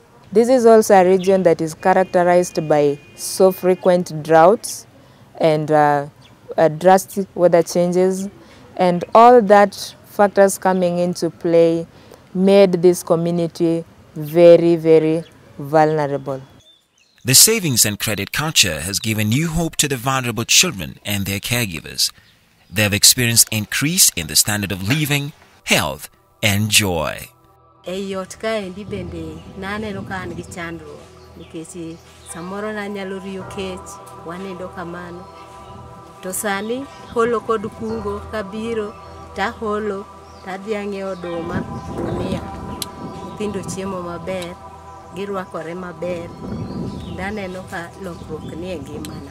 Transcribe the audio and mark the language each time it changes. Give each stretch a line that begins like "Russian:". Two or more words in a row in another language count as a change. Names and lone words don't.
English: This is also a region that is characterized by so frequent droughts and drastic weather changes, and all that factors coming into play made this community very, very vulnerable. The savings and credit culture has given new hope to the vulnerable children and their caregivers. They have experienced increase in the standard of living, health, and joy.
Luo (Kenya and Tanzania): Eyot kaendi bende naneno ka an gi chandruok nikech samoro nanyalo riyo kech wanindo kamano, to sani holo kod kungo kabiro taholo tadhi ang'iewo oduma gunia, nyithindo chiemo maber, girwakore maber, naneno ka lokruok ni e ngimana.